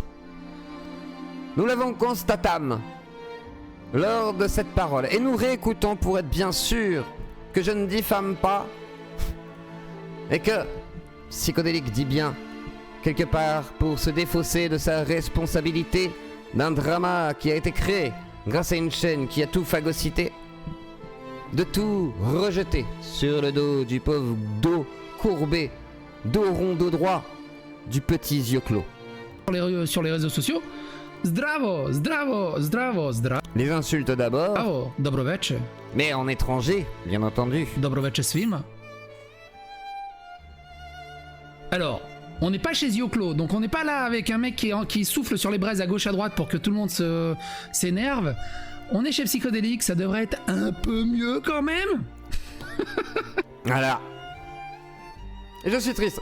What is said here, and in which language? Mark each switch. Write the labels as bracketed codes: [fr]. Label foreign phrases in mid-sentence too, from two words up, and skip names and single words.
[fr] Nous l'avons constatame lors de cette parole, et nous réécoutons pour être bien sûr que je ne diffame pas, et que Psychodélique dit bien, quelque part pour se défausser de sa responsabilité d'un drama qui a été créé grâce à une chaîne qui a tout phagocyté, de tout rejeter sur le dos du pauvre dos courbé, dos rond, dos droit du petit Zioclo. Sur les réseaux sociaux. [sr] Zdravo, zdravo, zdravo, zdravo. [fr] Les insultes d'abord. Bravo, [sr] dobro večer. [fr] Mais en étranger, bien entendu. [sr] Dobro večer svima. [fr] Alors, on n'est pas chez Zioclo, donc on n'est pas là avec un mec qui souffle sur les braises à gauche à droite pour que tout le monde s'énerve. On est chez Psychodélique, ça devrait être un peu mieux quand même. Voilà. Et je suis triste.